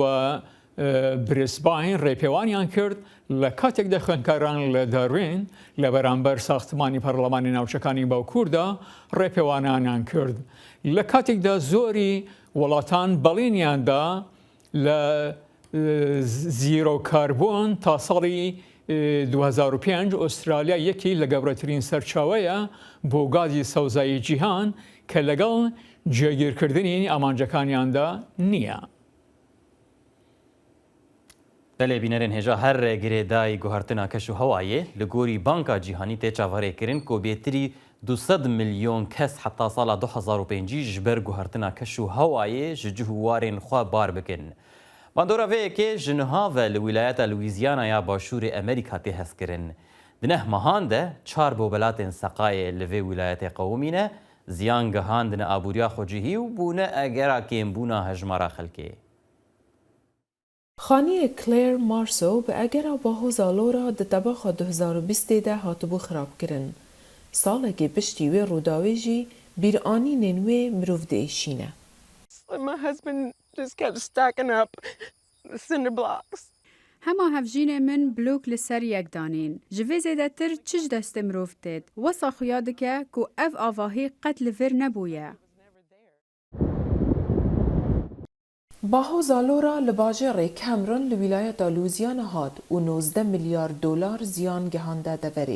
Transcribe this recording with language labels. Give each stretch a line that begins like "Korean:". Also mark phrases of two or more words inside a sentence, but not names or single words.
Central Kurdish: بریسباین ڕێپێوانیان کرد لە کاتێکدا خوێندکاران لە داروین لە بەرامبەر ساختمانی پەرلەمانی ناوچەکانی باوکووردا ڕێپێوانیان کرد لە کاتێکدا زۆری وڵاتان بەڵێنیاندا لە زیرۆ کاربۆن تا ساڵی 2005 ئوسترالیا یەکی لە گەورەترین سەرچاوەیە بۆ گازی سەوزایی جیهان کە لەگەڵ جێگیرکردنی ئامانجەکانیاندا نییە.
Kurdish: دەلێ بینەرێن هێژا هەر گرێدای گوهرتنا کەش و هەوایە لە گۆری بانکا جیهانی تێ چاوەڕێکردن کۆبێتری 200 ملیۆن کەس حتا ساڵا 2005 ji ber guhertina keş û hewayê ji cih û warên xwe bar bikin. Bandora vêyekê ji niha ve li wîlayeta Louisiana ya Başûrê Amerîka tê hezkirin. Di neh mehan de 4 bobelatên seqayê li vê wîlayetê qewimîne, ziyan gihandine abûriya xwecihî û bûne egera kêmbûna hejmara xelkê. خانî Claire Marceau bi egera bahoza Lora di tebaxa 2020 de hatibû xirabkirin. Salekê piştî wê rûdawê jî bîranînên wê mirov diêşîne.
English: My husband just kept stacking up cinder blocks.
Kurdish: Hema hevjînê min blok li ser yek danîn. Ji vê zêdetir çi ji destê mirov têt. Wesa xuya dike ku ev avahî qet li vir nebûye. Bahoza Lora li bajarê Cameron li wîlayeta Louisiana hat û 19 milyar dolar ziyan gihande deverê.